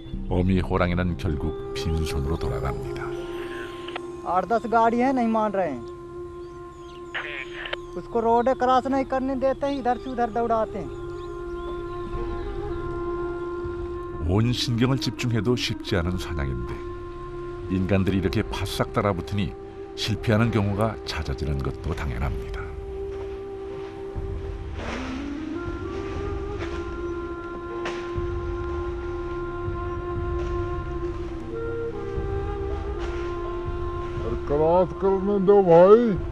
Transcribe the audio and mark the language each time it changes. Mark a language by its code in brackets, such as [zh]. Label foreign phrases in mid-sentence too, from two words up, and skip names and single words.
[ko] 어미 호랑이는 결국 빈손으로 돌아갑니다. [hi] 8-10 गाड़ी है नहीं मान रहे हैं उसको [en] road cross [hi] नहीं करने देते हैं इधर से उधर दौड़ाते हैं [ko] 온 신경을 집중해도 쉽지 않은 사냥인데 인간들이 이렇게 바싹 따라붙으니 실패하는 경우가 잦아지는 것도 당연합니다. [hi] क्रॉस करने दो भाई